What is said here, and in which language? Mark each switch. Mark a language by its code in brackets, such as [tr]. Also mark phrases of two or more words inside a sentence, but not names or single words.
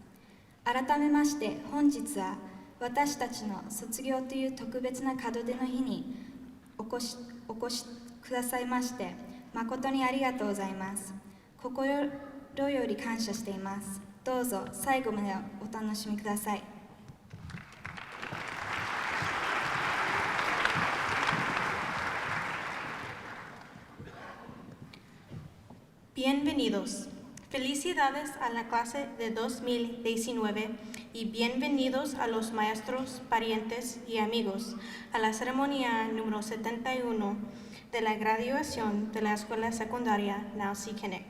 [ja] 改めまして本日は私たちの卒業という特別な門出の日にお越しくださいまして誠にありがとうございます。心より感謝しています。どうぞ最後までお楽しみください。 [es] Bienvenidos. Felicidades a la clase de 2019 y bienvenidos a los maestros, parientes y amigos a la ceremonia número 71 de la graduación de la escuela secundaria Nowsi Kinnick.